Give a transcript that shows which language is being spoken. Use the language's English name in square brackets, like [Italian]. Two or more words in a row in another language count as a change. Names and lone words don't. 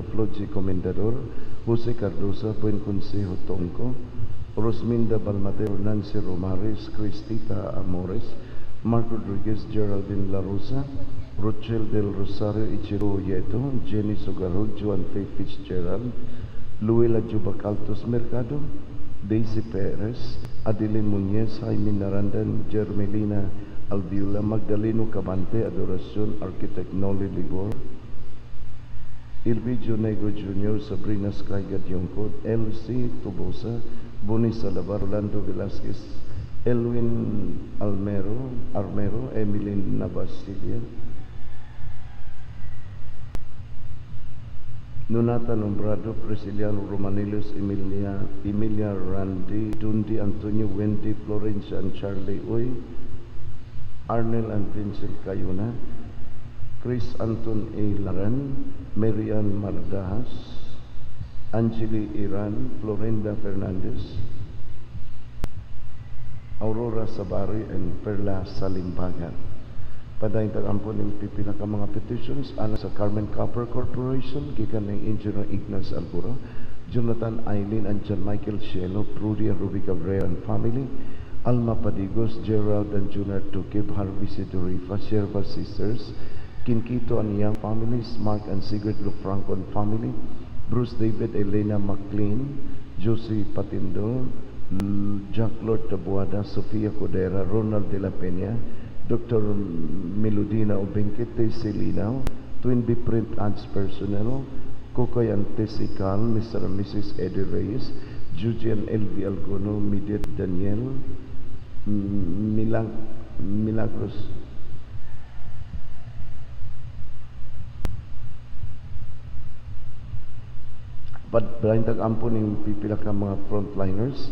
[English] Floji Comendador, Jose Cardosa, Buen Consejo Tonco, Rosminda Balmadeo, Nancy Romares, Cristita Amores, Mark Rodriguez, Geraldine La Rosa, Rochelle del Rosario, Ichiro Yeto, Jenny Sogarol, Joan Faye Fitzgerald, Luela Jubacaltos Mercado, Daisy Perez, Adeline Muñez, Jaime Narandan, Germelina Alviola, Magdaleno Cabante, Adoracion, Architect Noli Libor, Ilvidio Negro Jr., Sabrina Skyga Diongkot, Elsie Tubosa, Boni Salavar, Orlando Velasquez, Elwin Armero, Emilyn Navasilia, Nonata Nombrado, Prisciliano Romanilos, Emilia Randy, Dundi Antonio, Wendy, Florencia and Charlie Uy, Arnel and Vincent Cayuna, Chris Anton A. Laran, Marian Mardahas, Angeli Iran, Florinda Fernandez, Aurora Sabari, and Perla Salimbagan. [Cebuano] Padayon tagampo ng pipila ka mga petitions ala sa Carmen Copper Corporation, gikan ng Engineer Ignace [English] Albura, Jonathan Eileen and John Michael Cielo, Prudy and Ruby Cabrera and family, Alma Padigos, Gerald and Junior Tukib, Harvey Sidorifa, Sherva Sisters, Kinkito and Young families, Mark and Sigrid Lufranco and family, Bruce David, Elena McLean, Josie Patindo, Jack Lord Tabuada, Sofia Codera, Ronald de la Peña, Dr. Melodina Obenquete Celina, Twin B Print Ads Personnel, Kokoy and Tessie Cal, Mr. and Mrs. Eddie Reyes, Jujian L.V. Algono, Midet Daniel, Milagros, [Cebuano] Padayon tagampo ng pipila ka mga frontliners,